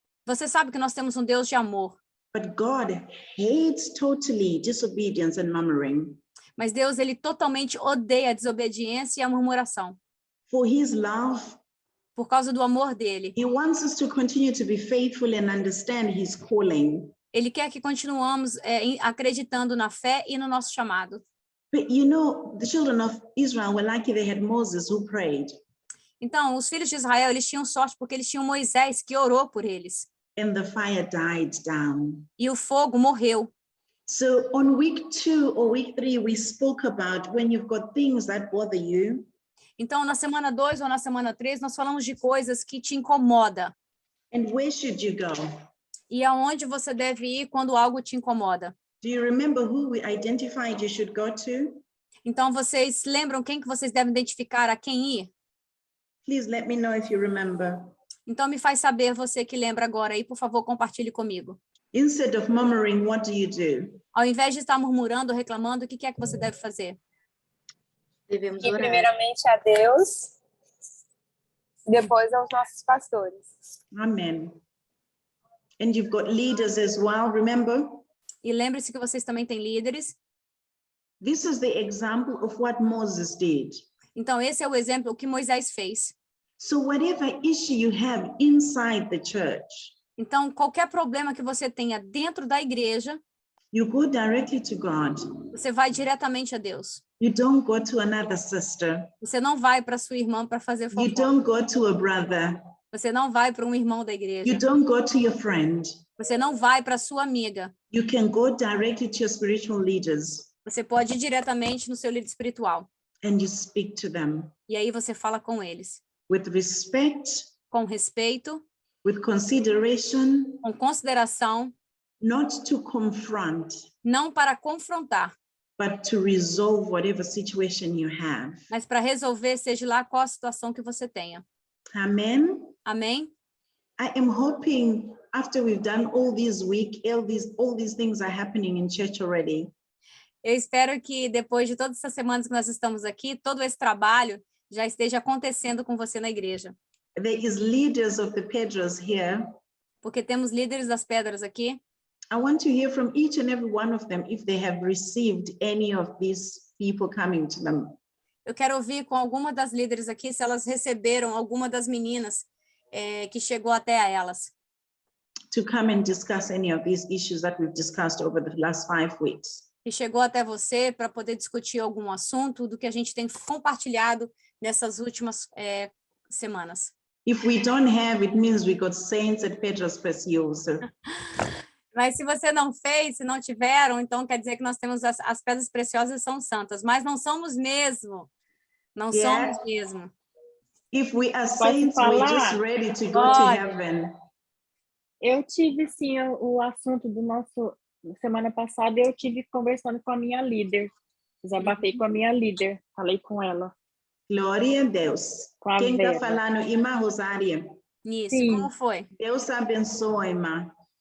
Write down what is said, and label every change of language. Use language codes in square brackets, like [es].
[pt] Você sabe que nós temos um Deus de amor. [en] But God hates totally disobedience and murmuring. [pt] Mas Deus, ele totalmente odeia a desobediência e a murmuração. [en] For his love, [pt] por causa do amor dele. [en] He wants us to continue to be faithful and understand his calling. [pt] Ele quer que continuamos acreditando na fé e no nosso chamado. [en] But you know, the children of Israel were lucky they had Moses who prayed. [pt] Então, os filhos de Israel, eles tinham sorte porque eles tinham Moisés que orou por eles. [en] And the fire died down. [pt] E o fogo morreu. [en] So on week 2 or week 3 we spoke about when you've got things that bother you. [pt] Então, na semana 2 ou na semana 3, nós falamos de coisas que te incomoda. [en] And where should you go? [pt] E aonde você deve ir quando algo te incomoda? [en] Do you remember who we identified you should go to? [pt] Então, vocês lembram quem que vocês devem identificar a quem ir? [en] Please let me know if you remember. [pt] Então, me faz saber você que lembra agora aí, por favor, compartilhe comigo. [en] Instead of murmuring, what do you do? [pt] Ao invés de estar murmurando, reclamando, o que é que você deve fazer? Devemos orar. E primeiramente a Deus, depois aos nossos pastores. [en] Amen. And you've got leaders as well, remember? [pt] E lembre-se que vocês também têm líderes. [en] This is the example of what Moses did. [pt] Então, esse é o exemplo que Moisés fez. [en] So whatever issue you have inside the church, [pt] Então, qualquer problema que você tenha dentro da igreja, [en] you go directly to God. [pt] você vai diretamente a Deus. [en] You don't go to another sister. [pt] Você não vai para sua irmã para fazer [en] You [pt] fofoca. [en] don't go to a brother. [pt] Você não vai para um irmão da igreja. [en] You don't go to your friend. [pt] Você não vai para sua amiga. [en] You can go directly to your spiritual leaders [pt] Você pode ir diretamente no seu líder espiritual. [en] and you speak to them [pt] E aí você fala com eles. [en] with respect, [pt] Com respeito, [en] with consideration, [pt] com consideração, [en] not to confront, [pt] não para confrontar, [en] but to resolve whatever situation you have. [pt] mas para resolver, seja lá qual a situação que você tenha. [en] Amen. [pt] Amém? [en] I am hoping after we've done all this week, all these things are happening in church already. [pt] Eu espero que depois de todas essas semanas que nós estamos aqui, todo esse trabalho já esteja acontecendo com você na igreja. [en] There is leaders of the Pedros here. [pt] Porque temos líderes das pedras aqui. [en] I want to hear from each and every one of them if they have received any of these people coming to them. [pt] Eu quero ouvir com alguma das líderes aqui se elas receberam alguma das meninas que chegou até a elas. [en] To come and discuss any of these issues that we've discussed over the last 5 weeks. [pt] Que chegou até você para poder discutir algum assunto do que a gente tem compartilhado nessas últimas semanas. [en] If we don't have, it means we got saints at Pedro's Precioso. [pt] Mas se você não fez, se não tiveram, então quer dizer que nós temos as pedras preciosas são santas, mas não somos mesmo. Não somos mesmo. [en] If we are saints, we're just ready to go to heaven. [pt] Eu tive, sim, o assunto do nosso... Semana passada, eu tive conversando com a minha líder. Desabatei com a minha líder. Falei com ela. Glória a Deus. Com a Quem está Vera. falando? Irmã Rosária. Isso, Sim. como foi? Deus abençoe, irmã.